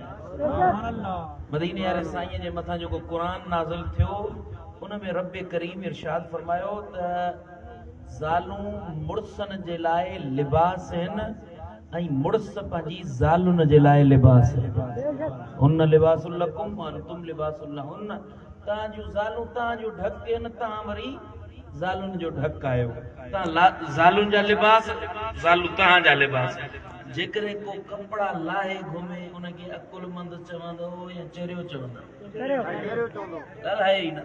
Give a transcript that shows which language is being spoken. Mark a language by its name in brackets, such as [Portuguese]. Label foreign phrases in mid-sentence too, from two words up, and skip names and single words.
[Sindhi] मदीने वारे साईं जे मथां जेको क़ुरान नाज़िल थियो उन में रब करीम इरशाद फरमायो त ज़ालूं मुड़सनि जे लाइ लिबास आहिनि ऐं मुड़स पंहिंजी ज़ालुनि जे लाइ लिबास आहिनि। [Arabic] هن لباس لكم وأنتم لباس لهن. [Sindhi] तव्हां जूं ज़ालूं तव्हां जो ढक आहिनि, तव्हां वरी ज़ालुनि जो ढक आहियो। तव्हां ज़ालुनि जा लिबास, ज़ालूं तव्हां जा लिबास। जेकॾहिं को कपिड़ा लाहे घुमे उनखे अकुलमंद चवंदो या चरियो चवंदो? ॻाल्हाए ई न।